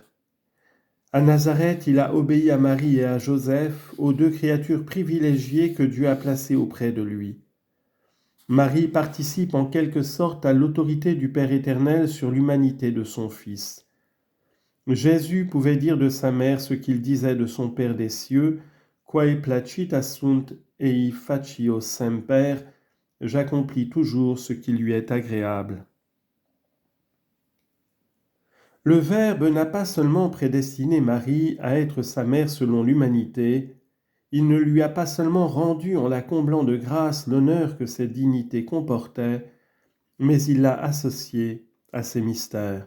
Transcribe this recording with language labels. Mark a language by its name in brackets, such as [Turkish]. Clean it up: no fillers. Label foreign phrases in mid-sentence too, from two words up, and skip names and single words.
[French] À Nazareth, il a obéi à Marie et à Joseph, aux deux créatures privilégiées que Dieu a placées auprès de lui. Marie participe en quelque sorte à l'autorité du Père éternel sur l'humanité de son Fils. Jésus pouvait dire de sa mère ce qu'il disait de son Père des cieux, [Latin] Quae placita sunt ei facio semper, [French] j'accomplis toujours ce qui lui est agréable. Le Verbe n'a pas seulement prédestiné Marie à être sa mère selon l'humanité, il ne lui a pas seulement rendu en la comblant de grâce l'honneur que cette dignité comportait, mais il l'a associée à ses mystères.